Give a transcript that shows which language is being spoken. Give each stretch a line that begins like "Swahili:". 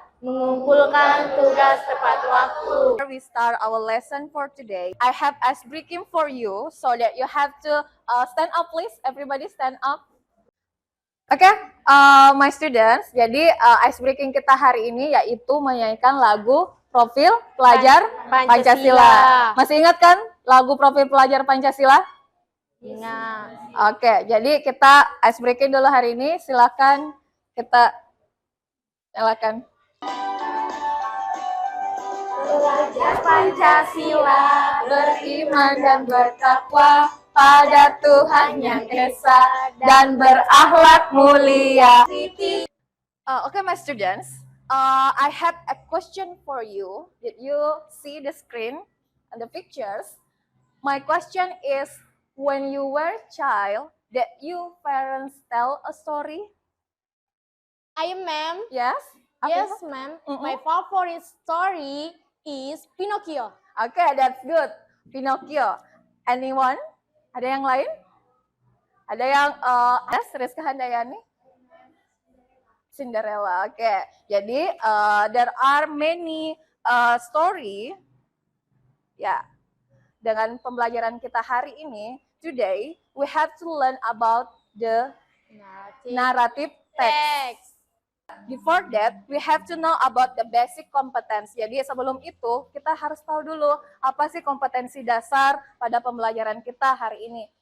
Indonesian: Mengumpulkan tugas tepat waktu.
English: we start our lesson for today. I have ice breaking for you, so that you have to stand up, please. Everybody stand up.
Indonesian: Oke,
English: my students,
Indonesian: jadi ice breaking kita hari ini yaitu menyanyikan lagu Profil Pelajar Pancasila. Masih ingat kan lagu Profil Pelajar Pancasila? Ingat. Oke, jadi kita ice breaking dulu hari ini. Silakan kita nyalakan. Pelajar Pancasila, Beriman dan bertakwa pada Tuhan Yang Esa dan berakhlak mulia.
English: Okay, my students, I have a question for you. Did you see the screen and the pictures? My question is, when you were a child, did you parents tell a story? I am, ma'am. Yes? Yes, ma'am. My favorite story is Pinocchio. Okay, that's good. Pinocchio. Anyone?
Indonesian: Ada yang lain? Ada yang Rizka Handayani? Cinderella. Oke, jadi
English: there are many story.
Indonesian: Ya, dengan pembelajaran kita hari ini,
English: today we have to learn about the narrative text. Before that, we have to know about the basic competence.
Indonesian: Jadi sebelum itu, kita harus tahu dulu apa sih kompetensi dasar pada pembelajaran kita hari ini.